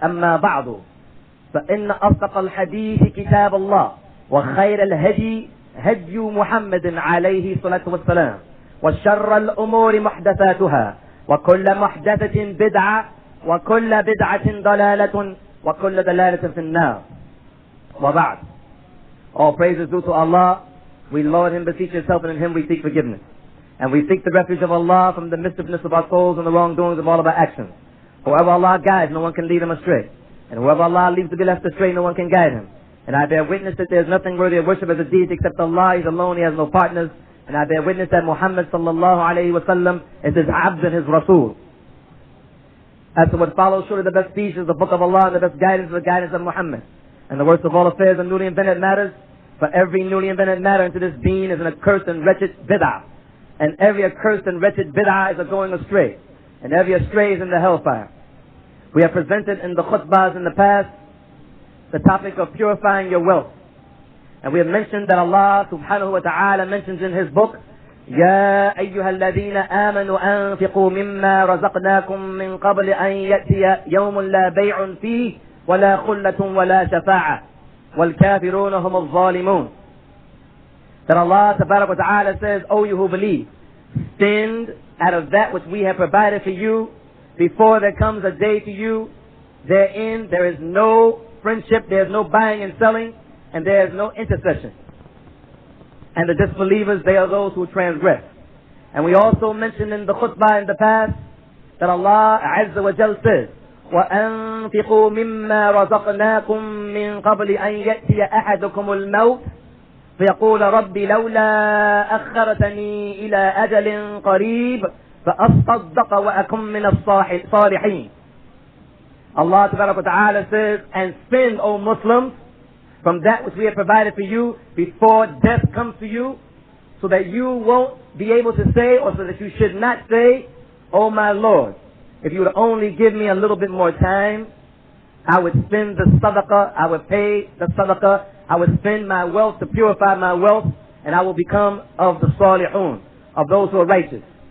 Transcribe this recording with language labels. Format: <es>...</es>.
<ar>أما بعد، فإن أصدق الحديث كتاب الله، وخير الهدي هدي محمد عليه الصلاة والسلام، وشر الأمور محدثاتها، وكل محدثة بدعة، وكل بدعة ضلالة، وكل ضلالة في النار.</ar> <en>وبعد, all praise is due to Allah. We Lord Him, beseech yourself, and in Him we seek forgiveness. And we seek the refuge of Allah from the mischievousness of our souls and the wrongdoings of all of our actions. Whoever Allah guides, no one can lead him astray. And whoever Allah leaves to be left astray, no one can guide him. And I bear witness that there is nothing worthy of worship as a deity except Allah. He's alone, He has no partners. And I bear witness that Muhammad sallallahu alayhi wa sallam is His abd and His Rasul. As to what follows, surely the best speech is the book of Allah, and the best guidance is the guidance of Muhammad. And the worst of all affairs and newly invented matters, for every newly invented matter into this deen is an accursed and wretched bid'ah. And every accursed and wretched bid'ah is a going astray. And every astray is in the hellfire. We have presented in the khutbahs in the past the topic of purifying your wealth. And we have mentioned that Allah subhanahu wa ta'ala mentions in His book,</en> <ar>يَا أَيُّهَا الَّذِينَ آمَنُوا أَنفِقُوا مِمَّا رَزَقْنَاكُم مِّن قَبْلِ أَن يَأْتِيَ يَوْمٌ لَا بَيْعٌ فِيهِ وَلَا خُلَّةٌ وَلَا شَفَاعَةٌ وَالْكَافِرُونَ هُمُ الظَّالِمُونَ.</ar> <en>That Allah tabarak wa ta'ala says, O you who believe, spend out of that which we have provided for you before there comes a day to you. Therein there is no friendship, there is no buying and selling, and there is no intercession. And the disbelievers, they are those who transgress. And we also mentioned in the khutbah in the past that Allah Azza wa Jal says,</en> <ar>وَأَنفِقُوا مِمَّا رَزَقْنَاكُم مِّن قَبْلِ أَن يَأْتِيَ أَحَدُكُمُ الْمَوْتُ فيقول ربي لولا أخرتني إلى أجل قريب فأصدق وأكن من الصالحين.</ar> <en>Allah Tabaraka wa Ta'ala says, and spend, O Muslims, from that which we have provided for you before death comes to you, so that you won't be able to say, or so that you should not say, O my Lord, if you would only give me a little bit more time, I would spend the sadaqah, I would pay the sadaqah, I would spend my wealth to purify my wealth, and I will become of the salihun, of those who are righteous.</en>